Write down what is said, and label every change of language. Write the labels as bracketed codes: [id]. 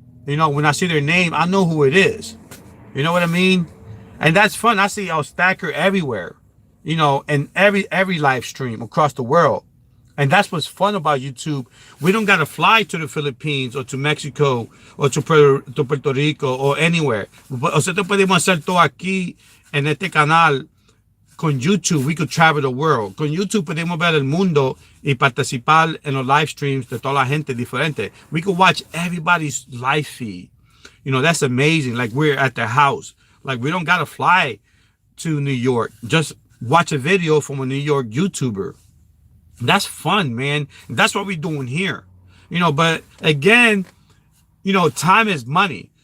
[en] When I see their name, I know who it is. You know what I mean? And that's fun. I see El Stacker everywhere. In every live stream across the world. And that's what's fun about YouTube. We don't got to fly to the Philippines or to Mexico or to Puerto Rico or anywhere. [es] Nosotros podemos hacer todo aquí en este canal. [en] Con YouTube, we could travel the world. [es] Con YouTube podemos ver el mundo y participar en los live streams de toda la gente diferente. [en] We could watch everybody's live feed. You know, that's amazing. Like we're at their house. Like we don't got to fly to New York. Just watch a video from a New York YouTuber. That's fun, man. That's what we're doing here. You know, but again, you know, time is money.